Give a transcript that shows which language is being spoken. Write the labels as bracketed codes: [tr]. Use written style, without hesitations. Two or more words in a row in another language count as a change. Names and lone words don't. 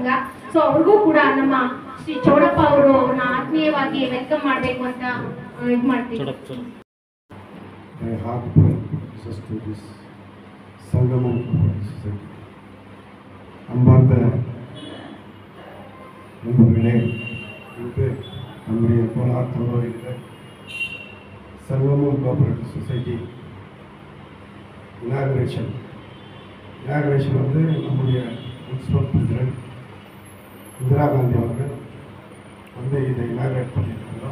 [kn] ಸೊ ಅವ್ರಿಗೂ ಕೂಡ ನಮ್ಮ ಶ್ರೀ ಚೌಡಪ್ಪ ಅವರು ಅವ್ರನ್ನ ಆತ್ಮೀಯವಾಗಿ ವೆಲ್ಕಮ್ ಮಾಡಬೇಕು ಅಂತ ಇದು ಮಾಡ್ತೀವಿ. ಸಂಗಮ ಸೊಸೈಟಿ ಅಂಬಾರ್ದ ಮುಂದುಗಡೆ [ta] நம்முடைய கோலார் தமிழகத்தில் சர்வமும் [en] cooperative society inauguration [ta] வந்து நம்முடைய [en] municipal president [ta] இந்திரா காந்தி அவர்கள் வந்து இதை இனாகரேட் பண்ணியிருக்காங்க.